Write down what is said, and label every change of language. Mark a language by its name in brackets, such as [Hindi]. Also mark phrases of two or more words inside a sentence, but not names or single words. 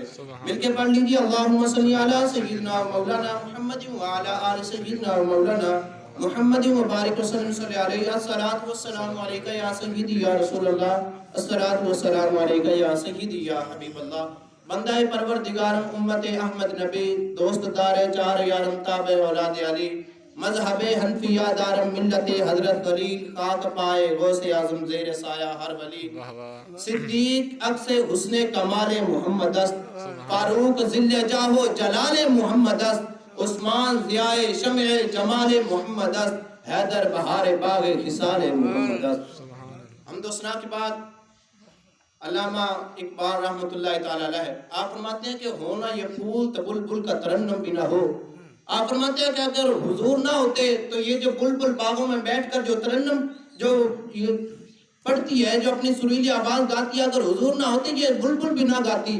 [Urdu] مل کے پڑھ لیجیے [Arabic] اللہم صلی علی سیدنا مولانا محمد وعلی آل سیدنا مولانا محمد مبارک وسلم صلی علیہ الصلاۃ والسلام علیک یا سیدی یا رسول اللہ الصلاۃ والسلام علیک یا سیدی یا حبیب اللہ۔ [Persian] بندہ پروردگارم امت احمد نبی دوست دار چار یارم تابع اولاد علی مذہب حنفیہ دارم ملت حضرت خلیل خاک پائے غوث اعظم زیر سایہ ہر ولی صدیق عکس حسن کمال محمد است فاروق ذل جاہ و جلال محمد است عثمان ضیاء شمع جمال محمد است حیدر بہار باغ خصال محمد است۔ [Urdu] حمد و ثنا کے بعد علامہ اقبال [Arabic] رحمۃ اللہ تعالی علیہ [Urdu] آپ فرماتے ہیں کہ ہونا یہ پھول تو بلبل کا ترنم بھی نہ ہو۔ آپ فرماتے ہیں کہ اگر حضور نہ ہوتے تو یہ جو بلبل باغوں میں بیٹھ کر جو ترنم جو پڑھتی ہے، جو اپنی سریلی آواز گاتی ہے، اگر حضور نہ ہوتے یہ بلبل بھی نہ گاتی۔